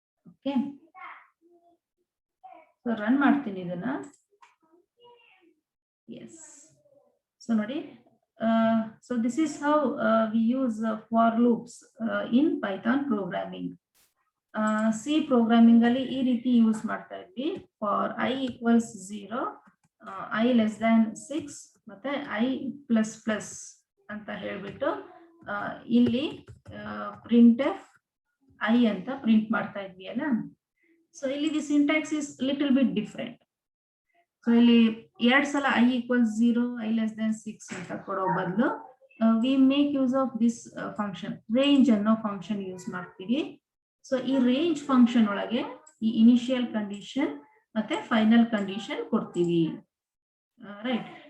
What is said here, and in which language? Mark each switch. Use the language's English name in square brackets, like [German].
[Kannada] Okay, so run ಮಾಡ್ತೀನಿ ಇದನ್ನ. [English] Yes. So ನೋಡಿ, so this is how we use for loops in Python programming. [Kannada] C programming ಅಲ್ಲಿ ಈ ರೀತಿ ಯೂಸ್ ಮಾಡ್ತಾ ಇದ್ವಿ. [English] For I equals 0, I less than 6 ಮತ್ತೆ I plus plus [Kannada] ಅಂತ ಹೇಳ್ಬಿಟ್ಟು ಇಲ್ಲಿ [English] printf I [Kannada] ಅಂತ ಪ್ರಿಂಟ್ ಮಾಡ್ತಾ ಇದ್ವಿ ಅಲ್ಲ. [English] So ಇಲ್ಲಿ the syntax is little bit different. So ಇಲ್ಲಿ 2 ಸಲ I equals 0, I less than 6 [Kannada] ಅಂತ ಕೊಡೋ ಬದಲು [English] we make use of this function range [Kannada] ಅನ್ನೋ ಫಂಕ್ಷನ್ ಯೂಸ್ ಮಾಡ್ತೀವಿ. ಸೊ ಈ ರೇಂಜ್ ಫಂಕ್ಷನ್ ಒಳಗೆ ಈ ಇನಿಷಿಯಲ್ ಕಂಡೀಷನ್ ಮತ್ತೆ ಫೈನಲ್ ಕಂಡೀಷನ್ ಕೊಡ್ತೀವಿ, ರೈಟ್.